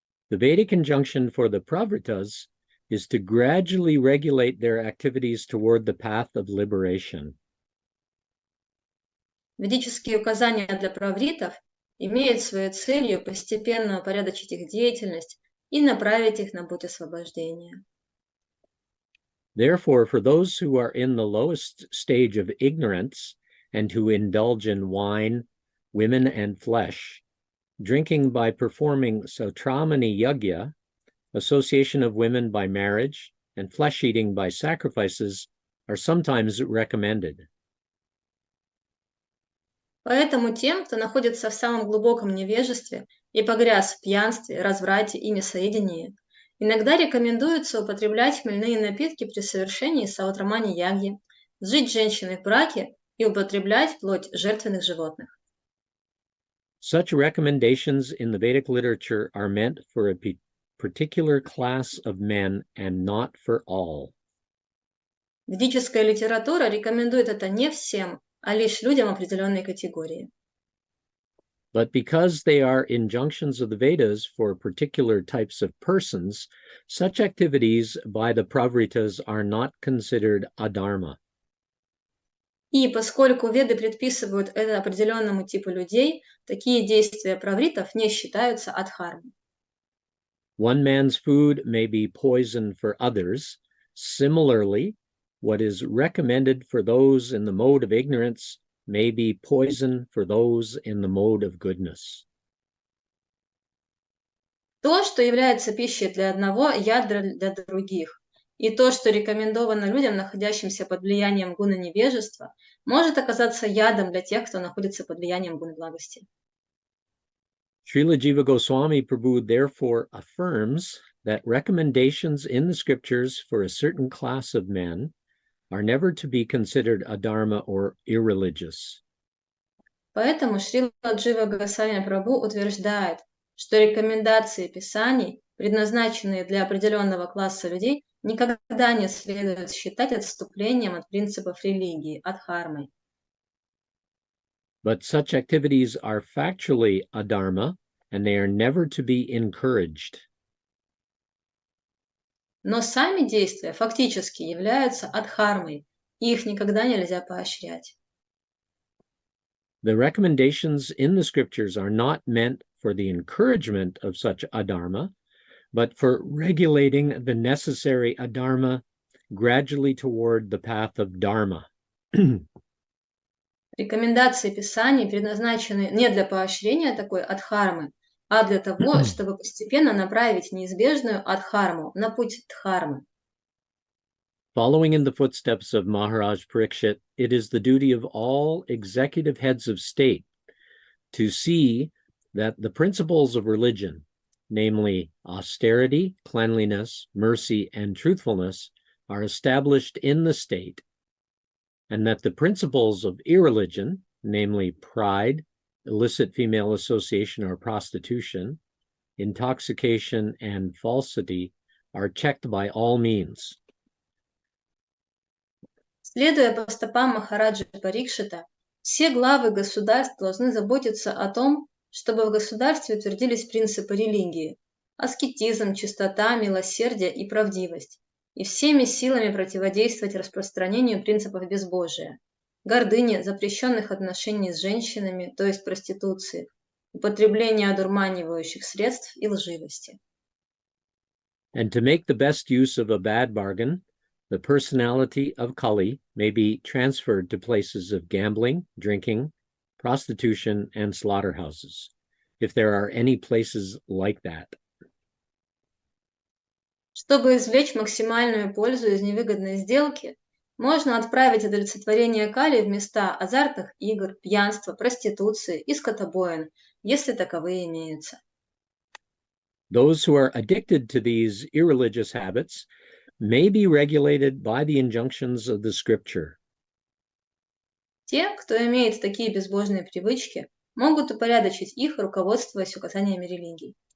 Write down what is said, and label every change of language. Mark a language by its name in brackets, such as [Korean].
[English] The Vedic injunction for the pravritas is to gradually regulate their activities toward the path of liberation. [Russian] Ведические указания для правритов имеют своей целью постепенно упорядочить их деятельность и направить их на путь освобождения. [English] Therefore, for those who are in the lowest stage of ignorance and who indulge in wine, women, and flesh, drinking by performing Sautramani Yagya, association of women by marriage, and flesh-eating by sacrifices are sometimes recommended. [Russian] Поэтому тем, кто находится в самом глубоком невежестве и погряз в пьянстве, разврате и мясоедении, иногда рекомендуется употреблять хмельные напитки при совершении саутрамани-ягьи, жить с женщиной в браке и употреблять плоть жертвенных животных. [English] Such recommendations in the Vedic literature are meant for a particular class of men and not for all. [Russian] Ведическая литература рекомендует это не всем, а лишь людям определенной категории. [English] But because they are injunctions of the Vedas for particular types of persons, such activities by the Pravritas are not considered adharma. [Russian] И поскольку веды предписывают это определенному типу людей, такие действия правритов не считаются адхармой. [English] One man's food may be poison for others. Similarly, what is recommended for those in the mode of ignorance may be poison for those in the mode of goodness. [Russian] То, что является пищей для одного, яд для других. И то, что рекомендовано людям, находящимся под влиянием гуна невежества, может оказаться ядом для тех, кто находится под влиянием гуна благости. [English] Srila Jiva Goswami Prabhu therefore affirms that recommendations in the scriptures for a certain class of men are never to be considered adharma or irreligious. [Russian] Поэтому Шрила Джива Госвами Прабху утверждает, что рекомендации Писаний, предназначенные для определенного класса людей, никогда не следует считать отступлением от принципов религии, адхармой. [English] But such activities are factually adharma, and they are never to be encouraged. [Russian] Но сами действия фактически являются адхармой, и их никогда нельзя поощрять. [English] The recommendations in the scriptures are not meant for the encouragement of such adharma, but for regulating the necessary adharma gradually toward the path of dharma. [Russian] Рекомендации Писаний предназначены не для поощрения такой адхармы, а для того, чтобы постепенно направить неизбежную адхарму на путь дхармы. [English] Following in the footsteps of Maharaj Parikshit, it is the duty of all executive heads of state to see that the principles of religion, namely austerity, cleanliness, mercy, and truthfulness, are established in the state, and that the principles of irreligion, namely pride, illicit female association or prostitution, intoxication, and falsity, are checked by all means. [Russian] Следуя по стопам Махараджи Парикшита, все главы государств должны заботиться о том, чтобы в государстве утвердились принципы религии, аскетизм, чистота, милосердие и правдивость, и всеми силами противодействовать распространению принципов безбожия, гордыни, запрещенных отношений с женщинами, то есть проституции, употребления одурманивающих средств и лживости. [English] And to make the best use of a bad bargain, the personality of Kali may be transferred to places of gambling, drinking, prostitution, and slaughterhouses, if there are any places like that. [Russian] Чтобы извлечь максимальную пользу из невыгодной сделки, можно отправить удовлетворение Кали в места азартных игр, пьянства, проституции и скотобоин, если таковые имеются. [English] Those who are addicted to these irreligious habits may be regulated by the injunctions of the scripture. [Russian] Те, кто имеет такие безбожные привычки, могут упорядочить их, руководствуясь указаниями религии.